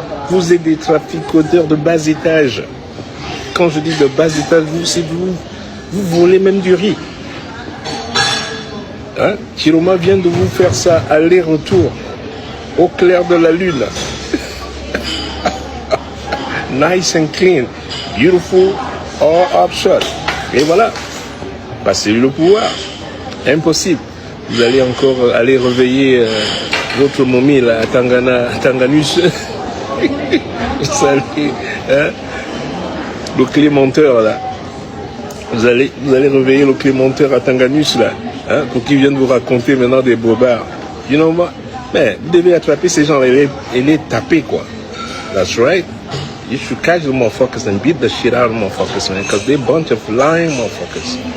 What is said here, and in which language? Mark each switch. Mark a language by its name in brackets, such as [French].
[French] Vous êtes des traficoteurs de bas étage. Quand je dis de bas étage, vous volez même du riz. Hein? Chiroma vient de vous faire ça aller-retour au clair de la lune. [English] Nice and clean, beautiful, all up shot. [French] Et voilà, passez le pouvoir. Impossible. Vous allez encore aller réveiller votre momie là, à Tanganus. Vous allez, hein, le clémenteur là. Vous allez réveiller le clémenteur à Tanganus là, hein, pour qu'il vienne vous raconter maintenant des bobards. [English] You know what? [French] Mais vous devez attraper ces gens et les taper quoi. [English] That's right. You should catch the motherfuckers and beat the shit out of motherfuckers, man, because they're a bunch of lying motherfuckers.